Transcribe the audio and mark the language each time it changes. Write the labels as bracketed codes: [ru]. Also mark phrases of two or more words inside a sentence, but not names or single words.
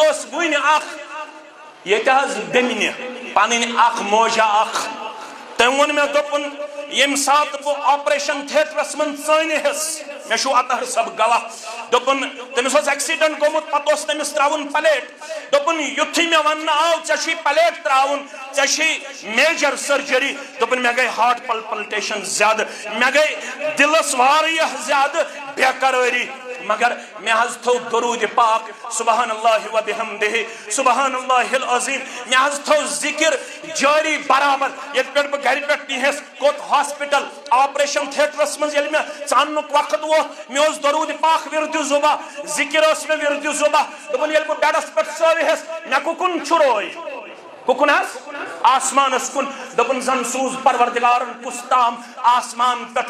[ks] ٲس وٕنہِ اکھ ییٚتہِ حظ بیٚنہِ پنٕنۍ اکھ موجا اکھ تٔمۍ ووٚن مےٚ دوٚپُن ییٚمہِ ساتہٕ بہٕ [en] operation theatre [ks] منٛز ژٲنِہس مےٚ چھُ اطہر صٲب گواہ دوٚپُن تٔمِس اوس ایکسیڈنٹ گوٚمُت پتہٕ اوس تٔمِس تراوُن پلیٹ دوٚپُن یُتھُے مےٚ وننہٕ آو ژےٚ چھُے پلیٹ تراوُن ژےٚ چھُے میجر سرجری دوٚپُن مےٚ گٔے [en] heart palpitation [ks] زیادٕ مےٚ گٔے دِلس واریاہ زیادٕ بے قرٲری مگر مےٚ حظ تھوٚو درود پاک [ar] سبحان اللہ و بحمدہ سبحان اللہ العظیم [ks] مےٚ حظ تھوٚو ذِکر جٲری برابر ییٚتہِ پٮ۪ٹھ بہٕ گرِ پٮ۪ٹھ نیٖہس کوٚت ہاسپِٹل آپریشن تھیٹرس منٛز ییٚلہِ مےٚ ژاننُک وقت ووت مےٚ اوس درود پاک وِردِ زُبا ذِکر ٲس مےٚ وِردِ زُبا دوٚپُن ییٚلہِ بہٕ بیڈس پٮ۪ٹھ ژٲوِہس مےٚ کُکُن چھُروے کُکُن حظ آسمانس کُن دوٚپُن زن سوٗز پروردگارن کُس تام آسمان پٮ۪ٹھ